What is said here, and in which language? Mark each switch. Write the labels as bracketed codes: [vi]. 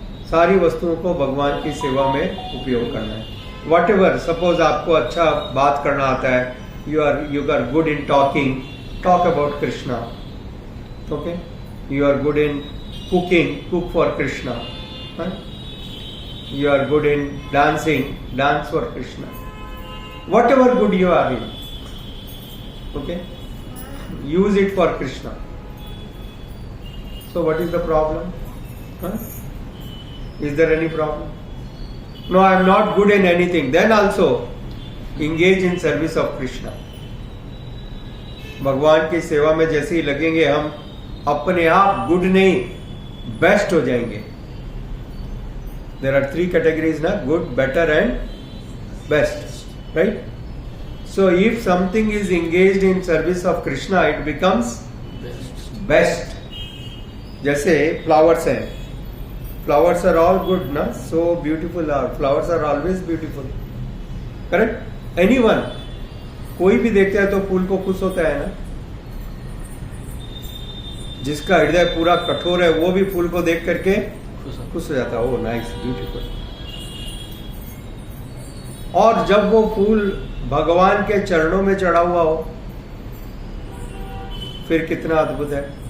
[hi] सारी वस्तुओं को भगवान की सेवा में उपयोग करना है। [en] whatever, [hi] सपोज आपको अच्छा बात करना आता है, [en] You are good in talking, talk about Krishna. Okay? You are good in cooking, cook for Krishna. You are good in dancing, dance for Krishna. Whatever good you are in, okay, use it for Krishna. So what is the problem? Is there any problem? No, I am not good in anything. Then also engage in service of Krishna. [hi] भगवान की सेवा में जैसे ही लगेंगे, हम अपने आप good नहीं बेस्ट हो जाएंगे। [en] There are three categories na, good, better and best, right? So if something is engaged in service of Krishna, it becomes best. [hi] जैसे [en] flowers हैं, flowers are all good na, so beautiful are, flowers are always beautiful, correct? [hi] Anyone, कोई भी देखता है तो फूल को खुश होता है ना। जिसका हृदय पूरा कठोर है वो भी फूल को देख करके खुश हो जाता है। [en] Oh nice, beautiful. [hi] और जब वो फूल भगवान के चरणों में चढ़ा हुआ हो, फिर कितना अद्भुत है।